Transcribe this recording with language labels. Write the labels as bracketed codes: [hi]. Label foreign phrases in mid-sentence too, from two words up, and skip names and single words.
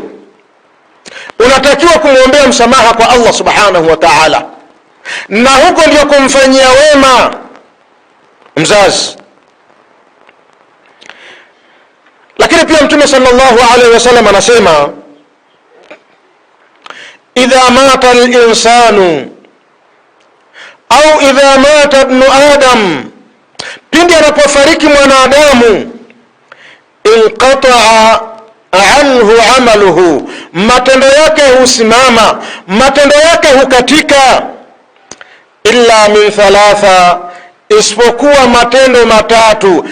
[sw] Unatakiwa kumwombea msamaha kwa Allah [ar] سبحانه وتعالى, [sw] na huko ndio kumfanyia wema mzazi. Lakini pia Mtume [ar] صلى الله عليه وسلم [sw] anasema, idha [ar] مات الإنسان أو إذا مات ابن آدم, [sw] pindi anapofariki mwanadamu, [ar] انقطع عنه عمله, [sw] matendo yake husimama, matendo yake hukatika, [ar] إلا من ثلاثة, [sw] isipokuwa matendo matatu.